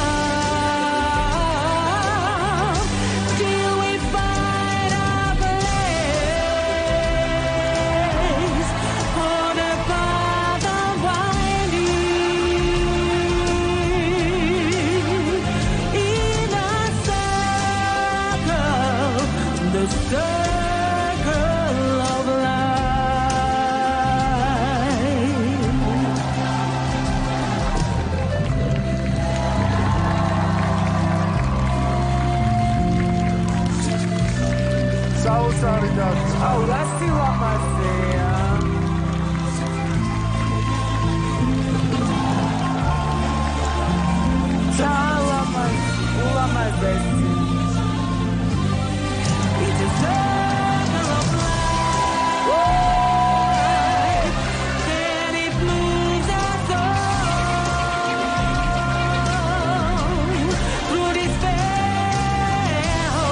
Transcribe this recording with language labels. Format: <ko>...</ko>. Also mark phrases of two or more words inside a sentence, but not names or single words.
<en>love, till we find our place on a path unwinding in a circle, the circle of life.</en> <ka>საოცარი და აუ, რა სილამაზეა. ულამაზესი.</ka> <en>It's a circle of life, and it moves us all through despair,</en>